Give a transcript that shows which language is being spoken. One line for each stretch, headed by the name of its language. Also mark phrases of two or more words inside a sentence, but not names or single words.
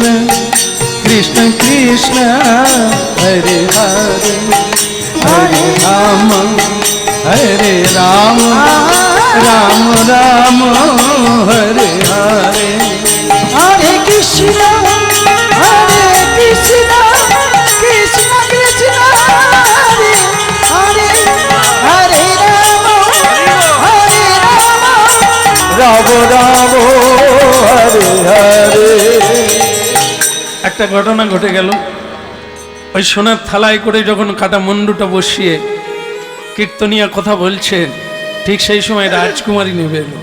Sanskrit: কৃষ্ণ কৃষ্ণ হরে হরে, হরে রাম হরে রাম রাম রাম হরে হরে। हरे कृष्ण कृष्ण कृष्ण हरे हरे, हरे राम রাম রাম হরে হরে।
Bangla: একটা ঘটনা ঘটে গেল। ওই সোনার থালায় করে যখন কাটা মুন্ডুটা বসিয়ে কীর্তনিয়া কথা বলছে, ঠিক সেই সময় রাজকুমারী নেমে এলো।